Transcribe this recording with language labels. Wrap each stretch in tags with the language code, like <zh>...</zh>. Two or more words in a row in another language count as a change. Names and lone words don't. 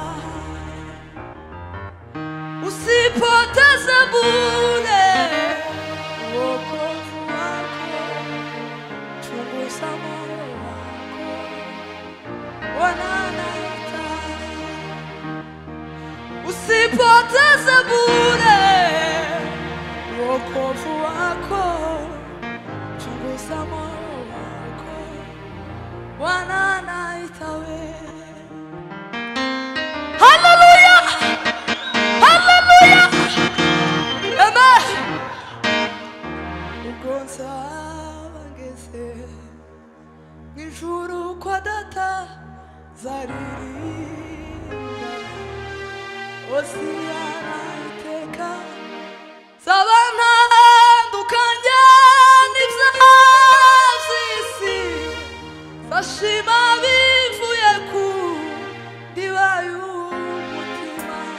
<sw>Usipoteze bure uokovu wako, chunguza moyo wako, wananaita. Usipoteze bure uokovu wako, chunguza moyo wako, wananaita we. Hallelujah! Hallelujah! Amen!</sw> <rn>Ugonza bangeze n'ijuru kwa data zaririmba, Hosiyana iteka zabantandukanya n'ivy'isi, zashima bivuye ku ndiba y'umutima.</rn>